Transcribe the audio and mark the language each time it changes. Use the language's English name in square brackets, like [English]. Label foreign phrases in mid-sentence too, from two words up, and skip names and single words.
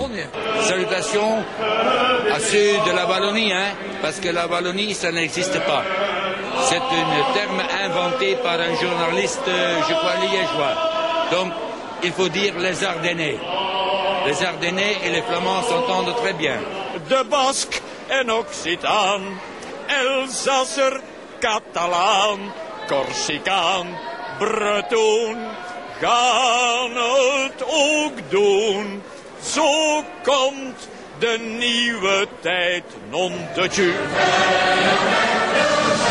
[French] Salutations à ceux de la Wallonie, parce que la Wallonie, ça n'existe pas. C'est un terme inventé par un journaliste, je crois, liégeois. Donc, il faut dire les Ardennais. Les Ardennais et les Flamands s'entendent très bien. [Dutch] De Basque en Occitan, Elsasser, Catalaan, Corsicaan, Breton, gaan het ook doen. Zo komt de nieuwe tijd non te tju.